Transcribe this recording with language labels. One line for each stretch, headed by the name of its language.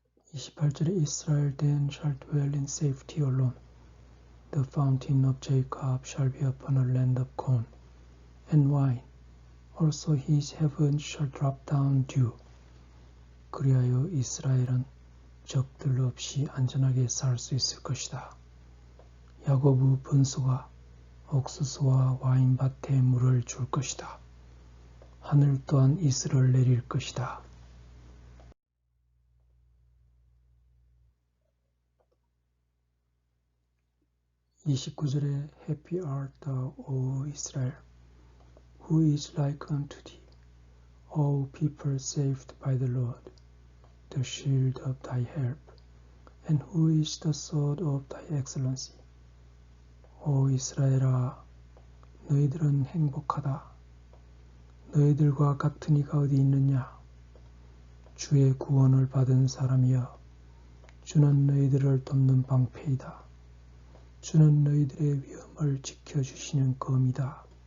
Korean: 28절에
English: Israel then shall dwell in safety alone. The fountain of Jacob shall be upon a land of corn and wine. Also his heavens shall drop down dew.
Korean: 그리하여 이스라엘은 적들 없이 안전하게 살 수 있을 것이다. 야곱의 분수가 옥수수와 와인밭에 물을 줄 것이다. 하늘 또한 이슬을 내릴 것이다. 29절에
English: Happy art thou, O Israel, who is like unto thee, O people saved by the Lord, the shield of thy help, and who is the sword of thy excellency.
Korean: 오 이스라엘아, 너희들은 행복하다. 너희들과 같은 이가 어디 있느냐? 주의 구원을 받은 사람이여, 주는 너희들을 돕는 방패이다. 주는 너희들의 위엄을 지켜주시는 검이다.